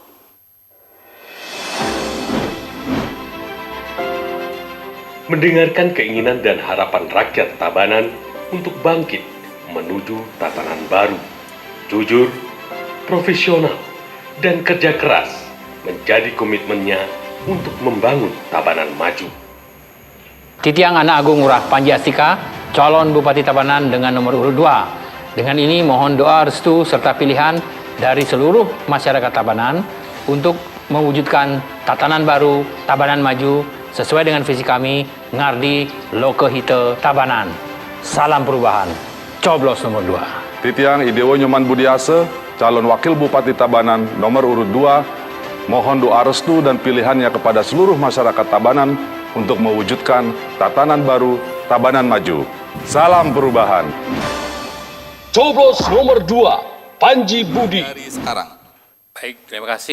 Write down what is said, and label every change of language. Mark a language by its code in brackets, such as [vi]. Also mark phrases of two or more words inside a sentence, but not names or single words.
[id] Mendengarkan keinginan dan harapan rakyat Tabanan untuk bangkit menuju tatanan baru, jujur, profesional, dan kerja keras menjadi komitmennya untuk membangun Tabanan maju. Titiang Ana Agung Ngurah Panji Astika, calon Bupati Tabanan dengan nomor urut 2. Dengan ini mohon doa restu serta pilihan dari seluruh masyarakat Tabanan untuk mewujudkan tatanan baru Tabanan maju sesuai dengan visi kami, Ngardi Lokehite Tabanan. Salam perubahan, coblos nomor 2. Titiang Idewo Nyoman Budiase, calon Wakil Bupati Tabanan nomor urut 2, mohon doa restu dan pilihannya kepada seluruh masyarakat Tabanan untuk mewujudkan tatanan baru Tabanan maju. Salam perubahan. Coblos nomor 2, Panji Budi. Dari sekarang. Baik, terima kasih.